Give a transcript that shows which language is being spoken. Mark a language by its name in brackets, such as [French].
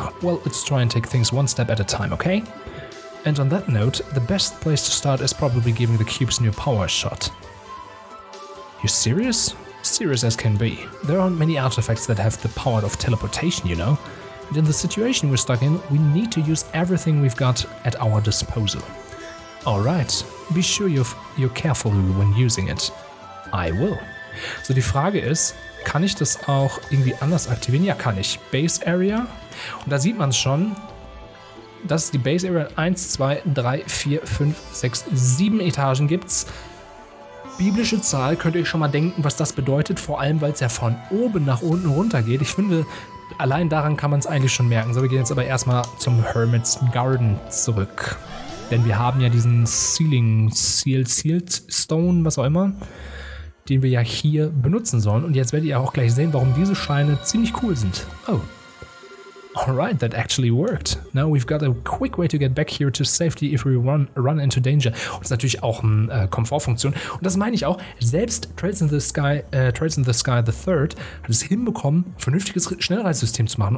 [English] Well, let's try and take things one step at a time, okay? And on that note, the best place to start is probably giving the cube's new power a shot. You serious? Serious as can be. There aren't many artifacts that have the power of teleportation, you know? And in the situation we're stuck in, we need to use everything we've got at our disposal. Alright, be sure you're careful when using it. I will. [German] So die Frage ist, kann ich das auch irgendwie anders aktivieren? Ja, kann ich. Base Area. Und da sieht man es schon. Das ist die Base Area. 1, 2, 3, 4, 5, 6, 7 Etagen gibt's. Biblische Zahl, könnt ihr euch schon mal denken, was das bedeutet. Vor allem, weil es ja von oben nach unten runter geht. Ich finde, allein daran kann man es eigentlich schon merken. So, wir gehen jetzt aber erstmal zum Hermit's Garden zurück. Denn wir haben ja diesen Sealed Stone, was auch immer, den wir ja hier benutzen sollen. Und jetzt werdet ihr auch gleich sehen, warum diese Scheine ziemlich cool sind. Oh. [English] Alright, that actually worked. Now we've got a quick way to get back here to safety if we run into danger. [German] Und das ist natürlich auch eine Komfortfunktion. Und das meine ich auch, selbst Trails in the Sky the Third hat es hinbekommen, ein vernünftiges Schnellreisesystem zu machen.